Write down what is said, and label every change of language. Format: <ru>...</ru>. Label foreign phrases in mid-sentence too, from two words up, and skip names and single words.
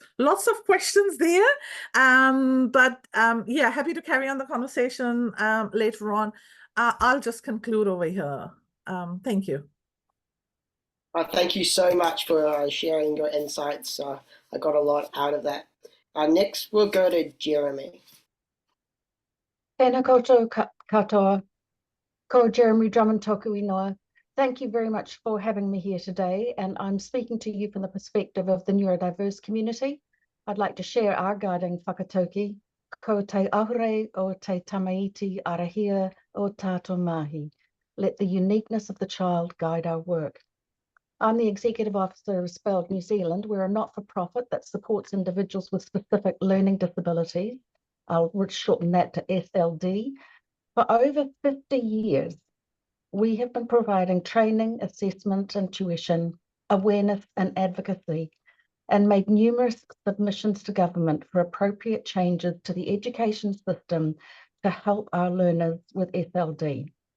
<en>Lots of questions there, but yeah, happy to carry on the conversation later on. I'll just conclude over here. Thank you. Thank you so much for sharing your insights. I got a lot out of that. Next, we'll go to Jeremy.</en> <mi>Tēnā koutou katoa, ko Jeremy Drummond toku ingoa.</mi> <en>Thank you very much for having me here today, and I'm speaking to you from the perspective of the neurodiverse community. I'd like to share our guiding whakatauki,</en> <mi>ko te ahure o te tamaiti arahia o tātou mahi.</mi> <en>Let the uniqueness of the child guide our work. I'm the Executive Officer of Spelled New Zealand. We're a not-for-profit that supports individuals with specific learning disabilities. I'll shorten that to SLD. For over 50 years, we have been providing training, assessment and tuition, awareness and advocacy, and made numerous submissions to government for appropriate changes to the education system to help our learners with SLD.</en>